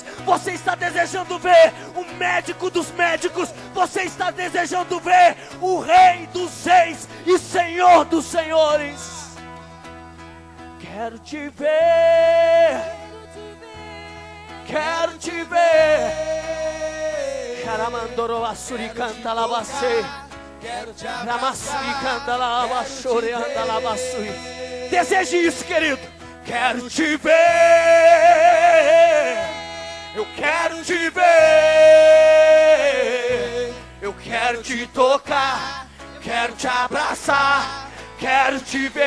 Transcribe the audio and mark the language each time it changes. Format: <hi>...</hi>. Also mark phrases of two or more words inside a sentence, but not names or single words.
<pt>Você está desejando ver o médico dos médicos? Você está desejando ver o Rei dos Reis e Senhor dos Senhores? Quero te ver, quero te ver. Caramandoro assuri canta lavacei, ramassuri canta lavachore anda lavassui. Deseje isso, querido. Quero te ver, eu quero te ver. Eu quero te tocar, quero te abraçar, quero te ver.</pt>